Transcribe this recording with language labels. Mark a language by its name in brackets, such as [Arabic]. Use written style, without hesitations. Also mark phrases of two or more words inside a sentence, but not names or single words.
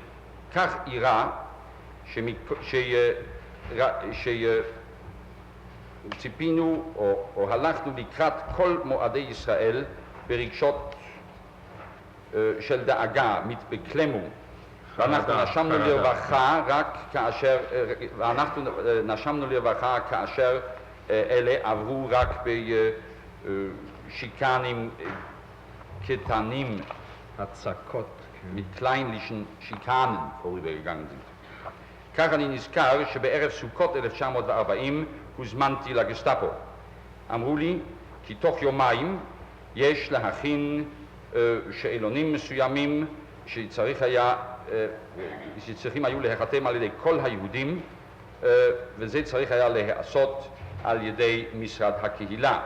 [Hebrew] כך אירע ציפינו או הלכנו לקראת כל מועדי ישראל ברגשות של דאגה, מתבקלמו, ואנחנו נשמנו לרווחה כאשר אלה עברו רק Schikanen, קטנים, הצקות. [German] mit kleinlichen Schikanen vorübergegangen sind. [Hebrew] כך אני נזכר שבערב סוכות 1940 הוזמנתי לגסטאפו. אמרו לי כי תוך יומיים יש להכין שאלונים מסוימים שצריכים היו להיחתם על ידי כל היהודים, וזה צריך היה להיעשות על ידי משרד הקהילה.